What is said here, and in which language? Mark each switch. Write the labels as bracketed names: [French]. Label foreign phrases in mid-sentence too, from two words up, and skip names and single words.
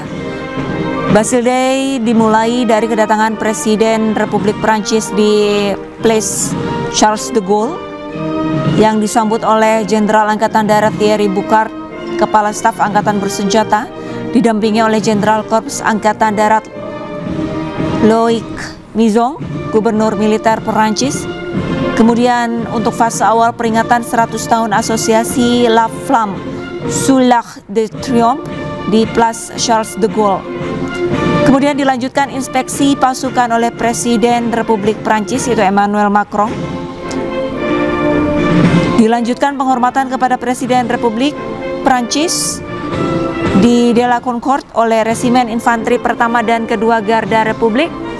[Indonesian] Bastille Day dimulai dari kedatangan Presiden Republik Prancis di Place Charles de Gaulle yang disambut oleh Jenderal Angkatan Darat Thierry Boucard, Kepala Staf Angkatan Bersenjata, didampingi oleh Jenderal Korps Angkatan Darat Loïc Mizon, Gubernur Militer Perancis. Kemudian untuk fase awal peringatan 100 tahun asosiasi La Flamme sous l'Arc de Triomphe di Place Charles de Gaulle. Kemudian dilanjutkan inspeksi pasukan oleh Presiden Republik Prancis, yaitu Emmanuel Macron. Dilanjutkan penghormatan kepada Presiden Republik Prancis di De la Concorde oleh Resimen Infanteri Pertama dan Kedua Garda Republik.